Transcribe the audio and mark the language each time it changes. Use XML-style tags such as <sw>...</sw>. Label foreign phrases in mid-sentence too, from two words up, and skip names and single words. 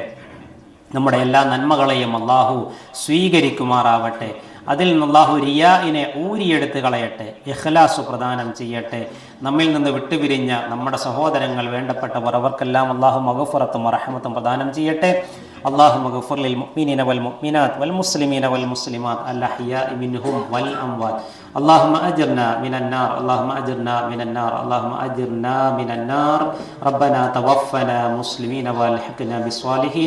<ml>നമ്മുടെ എല്ലാ നന്മകളെയും അള്ളാഹു സ്വീകരിക്കുമാറാവട്ടെ. അതിൽ നിന്ന് അള്ളാഹു റിയാഇനെ ഊരിയെടുത്ത് കളയട്ടെ, ഇഖ്ലാസ് പ്രദാനം ചെയ്യട്ടെ. നമ്മിൽ നിന്ന് വിട്ടുപിരിഞ്ഞ നമ്മുടെ സഹോദരങ്ങൾ, വേണ്ടപ്പെട്ടവർ, അവർക്കെല്ലാം അള്ളാഹു മഗ്ഫിറത്തും റഹ്മത്തും പ്രദാനം ചെയ്യട്ടെ.</ml> <ar>اللهم اغفر للمؤمنين والمؤمنات والمسلمين والمسلمات الأحياء منهم والأموات. اللهم أجرنا من النار، اللهم أجرنا من النار، اللهم أجرنا من النار. ربنا توفنا مسلمين والحقنا بالصالحين.</ar>